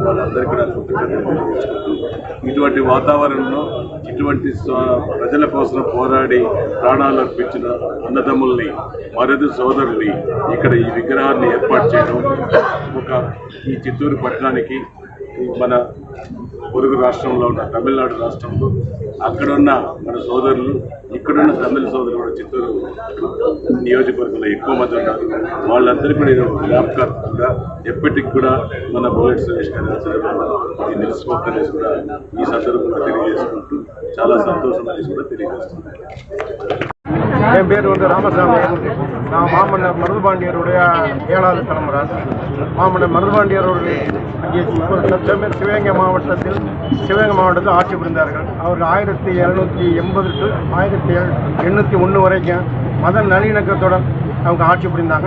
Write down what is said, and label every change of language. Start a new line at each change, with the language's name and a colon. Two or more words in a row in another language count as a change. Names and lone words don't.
Telugu: వాళ్ళందరికీ కూడా కృతజ్ఞతలు తెలియజేసుకుంటూ ఇటువంటి వాతావరణంలో ఇటువంటి ప్రజల కోసం పోరాడి ప్రాణాలు అర్పించిన అన్నదమ్ముల్ని, మరొక సోదరుల్ని ఇక్కడ ఈ విగ్రహాన్ని ఏర్పాటు చేయడం ఈ చిత్తూరు పట్టణానికి మన పొరుగు రాష్ట్రంలో ఉన్న తమిళనాడు రాష్ట్రంలో అక్కడున్న మన సోదరులు, ఇక్కడున్న తమిళ సోదరులు కూడా చిత్తూరు నియోజకవర్గంలో ఎక్కువ మంది ఉన్నారు. వాళ్ళందరికీ కూడా ఇది జ్ఞాపకార్థంగా ఎప్పటికి కూడా మన బుల్లెట్ సురేష్ గారి ఆచరణలో ఇది నిలిచిపోతుందనేసి కూడా ఈ సందర్భంగా తెలియజేసుకుంటూ చాలా సంతోషం అనేసి కూడా తెలియజేస్తున్నాను.
Tamil: என் பேர் ராமசாமி. நான் மாமன்னர் மருதுபாண்டியருடைய 7வது தலைமுறை. மாமன்னர் மருதுபாண்டியர் அவர்கள் அங்கே சிவகங்கை மாவட்டத்தில் ஆட்சி புரிந்தார்கள். அவர் 1780 to 1801 வரைக்கும் மத நல்லிணக்கத்துடன் அவங்க ஆட்சி புரிந்தாங்க.